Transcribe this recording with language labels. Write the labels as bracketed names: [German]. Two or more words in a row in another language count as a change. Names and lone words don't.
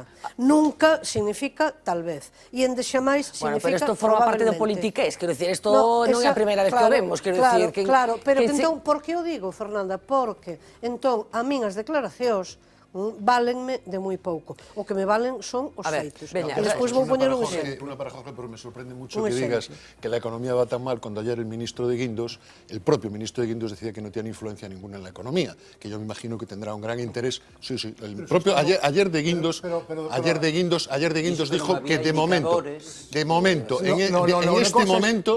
[Galician] Nunca significa tal vez. E en deixamais significa probablemente. Bueno, pero isto forma parte do politiqués, quero dicir, isto non é a primeira vez que o vemos, quero dicir... Claro, pero entón, por que o digo, Fernanda? Porque, entón, a min as declaracións válenme de moi pouco. O que me valen son os feitos. E despois vou poñer un exemplo. [Spanish] Una para Jorge, pero me sorprende mucho que digas que la economía va tan mal cuando ayer el ministro de Guindos, el propio ministro de Guindos decía que no tiene influencia ninguna en la economía, que yo me imagino que tendrá un gran interés. Sí, el propio ayer de Guindos dijo que de momento, en este momento,